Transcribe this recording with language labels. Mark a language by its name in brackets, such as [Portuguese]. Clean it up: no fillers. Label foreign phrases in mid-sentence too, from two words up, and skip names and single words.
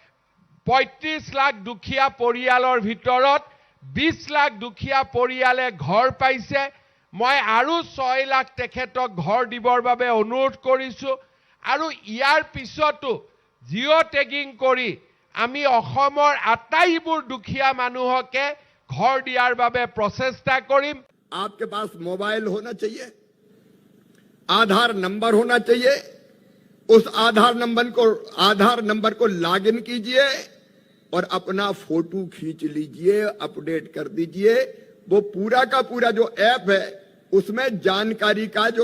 [Assamese] 35 লাখ দুখীয়া পৰিয়ালৰ ভিতৰত 20 লাখ দুখীয়া পৰিয়ালে ঘৰ পাইছে মই আৰু 6 লাখ তেখেতক ঘৰ দিবৰ বাবে অনুৰোধ কৰিছো আৰু ইয়াৰ পিছতো [English] geo tagging [Assamese] কৰি আমি অসমৰ আটাইবোৰ দুখীয়া মানুহকে ঘৰ দিয়াৰ বাবে প্ৰচেষ্টা কৰিম [Hindi] आपके पास मोबाइल होना चाहिए आधार नंबर होना चाहिए उस आधार नंबर को लॉगिन कीजिए और अपना फोटो खींच लीजिए अपडेट कर दीजिए वो पूरा का पूरा जो ऐप है उसमें जानकारी का जो